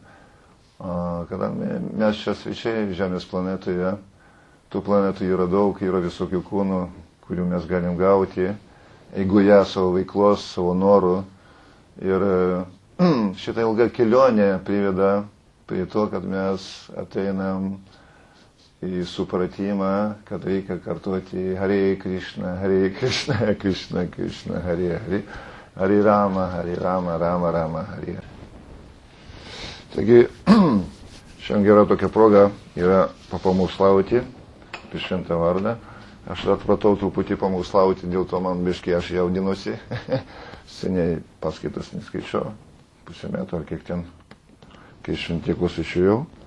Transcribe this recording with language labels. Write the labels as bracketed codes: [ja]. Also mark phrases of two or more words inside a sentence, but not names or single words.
[lt] Kadangi mes čia svečiai Žemės planetoje, tų planetų yra daug, yra visokių kūnų, kurių mes galim gauti, eigoje savo veiklos, savo norų. Ir šitą ilgą kelionę priveda prie to, kad mes ateinam į supratimą, kad reikia kartuoti [sa] हरे कृष्ण कृष्ण कृष्ण हरे हरे हरे राम राम राम हरे हरे. [lt] Taigi, šiandien gera tokia proga yra papamokslauti apie šventą vardą. Aš atpratau truputį pamokslauti, dėl to man biškai aš jaudinuosi. Seniai paskaitas neskaičiau, pusę metų ar kiek ten, kai šventyklos išėjau.